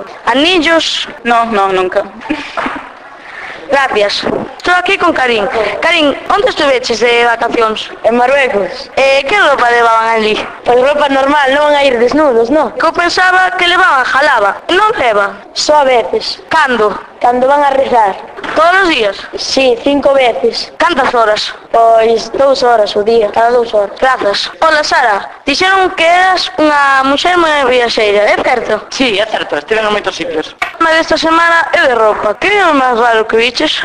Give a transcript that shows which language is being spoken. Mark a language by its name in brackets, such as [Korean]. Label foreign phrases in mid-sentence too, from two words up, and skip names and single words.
[Spanish] ¿Anillos? No, nunca. Gracias. Estoy aquí con Karin. Karin, ¿dónde estuviste de vacaciones? En Marruecos. ¿Qué ropa llevaban allí? Pues ropa normal, no van a ir desnudos, ¿no? Yo pensaba que llevaban jalaba. ¿No llevan? [Galician] Só a veces. ¿Cando? Cando van a rezar. [Spanish] ¿Todos los días? Sí, 5 veces. ¿Cuántas horas? [Galician] Pois 2 horas o día, cada 2 horas. [Spanish] Gracias. Hola, Sara. [Galician] Dixeron que eras unha muller moi viaxeira, é certo? Sí, é certo, estiven en moitos sitios. Mas desta semana é de roupa. Que é o máis raro que viches?